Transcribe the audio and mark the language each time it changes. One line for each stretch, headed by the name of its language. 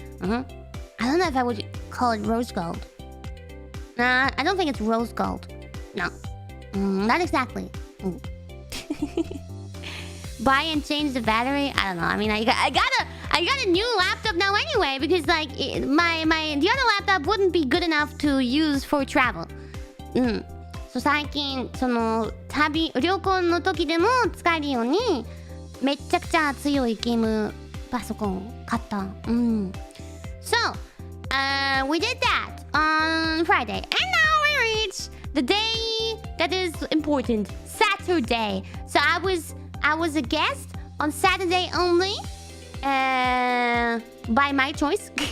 English: I don't know if I would call it rose gold. Nah, I don't think it's rose gold. No. Not exactly. Buy and change the battery? I don't know. I mean, I got a new laptop now anyway, because like the other laptop wouldn't be good enough to use for travel.
Japanese: So 最近その旅行の時でも使えるようにめっちゃくちゃ強いゲームパソコン買った。
English: So we did that on Friday, and now we reach the day that is important, Saturday. So I was a guest on Saturday only, by my choice.